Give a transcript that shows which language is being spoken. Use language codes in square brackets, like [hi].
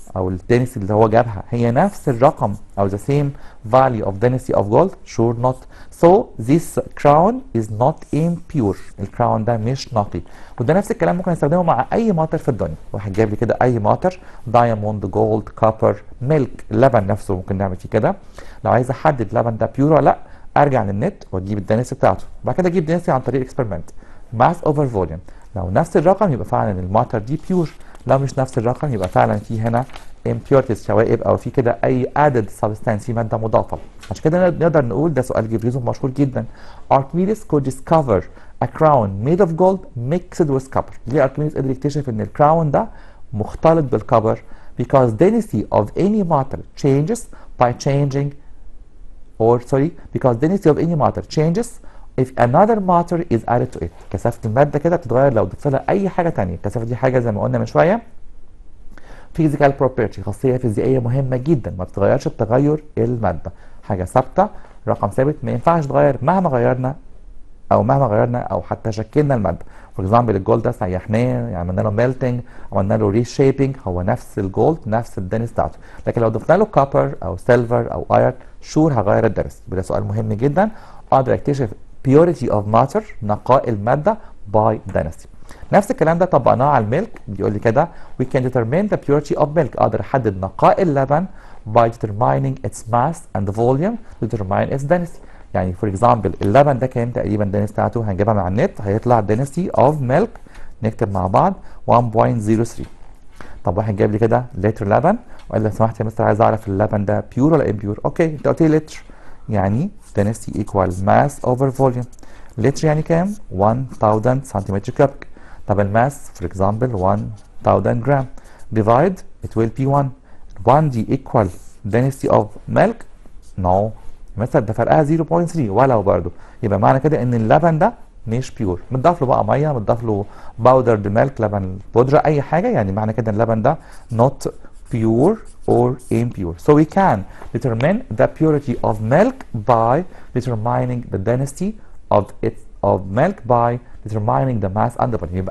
[ar] او الدنسيتي اللي هو جابها هي نفس الرقم او [en] the same value of density of gold؟ sure not. so this crown is not impure. [ar] الكراون ده مش نقي. وده نفس الكلام ممكن نستخدمه مع اي ماتر في الدنيا. واحد جايب لي كده اي ماتر دايموند، جولد، كوبر، ميلك، اللبن نفسه ممكن نعمل فيه كده. لو عايز احدد اللبن ده بيور ولا لا، ارجع للنت واجيب الدنسيتي بتاعته، وبعد كده اجيب الدنسيتي عن طريق الاكسبيرمنت، ماس اوفر فوليوم. لو نفس الرقم يبقى فعلا الماتر دي بيور، لو مش نفس الرقم يبقى فعلا في هنا impurities، شوائب، او في كده اي added substance، في ماده مضافه. عشان كده نقدر نقول ده سؤال جبريزون مشهور جدا. [en] Archimedes could discover a crown made of gold mixed with copper. [ar] ليه اركميدس قدر يكتشف ان الكراون ده مختلط بالكبر؟ [en] because density of any matter changes by changing because density of any matter changes if another matter is added to it. [ar] كثافة المادة كده بتتغير لو ضفت لها أي حاجة تانية. الكثافة دي حاجة زي ما قلنا من شوية [en] physical property، [ar] خاصية فيزيائية مهمة جدا ما بتتغيرش بتغير المادة، حاجة ثابتة، رقم ثابت ما ينفعش يتغير مهما غيرنا أو حتى شكلنا المادة. فور اكزامبل الجولد ده سيحناه، عملنا له ميلتنج، عملنا له ريشيبنج، هو نفس الجولد نفس الدنس بتاعته. لكن لو ضفنا له كوبر أو سيلفر أو ايرون شور هغير الدنس. ده سؤال مهم جدا. اقدر اكتشف [en] purity of matter، [ar] نقاء المادة [en] by density. [ar] نفس الكلام ده طبقناه على الميلك. بيقول لي كده [en] we can determine the purity of milk. [ar] اقدر احدد نقاء اللبن [en] by determining its mass and volume to determine its density. [ar] يعني فور اكزامبل اللبن ده كام تقريبا الدنس بتاعته؟ هنجيبها من على النت، هيطلع density of milk، نكتب مع بعض 1.03. طب واحد جاب لي كده لتر لبن وقال لي لو سمحت يا مستر عايز اعرف اللبن ده بيور ولا امبيور. اوكي انت قلت لي لتر، يعني [en] density equal mass over volume. [ar] لتر يعني كام؟ 1000 سنتيمتر كوبيك. طب الماس فور اكزامبل 1000 جرام، [en] divide it will be 1. [ar] 1 دي [en] equal density of milk؟ [ar] no، مثلا ده فرقها 0.3 ولو برضه، يبقى معنى كده ان اللبن ده مش بيور. متضاف له بقى ميه، متضاف له باودرد ميلك، لبن بودره، اي حاجه، يعني معنى كده ان اللبن ده [en] not pure or impure. So we can determine the purity of milk by determining the density of milk by determining the mass and the volume.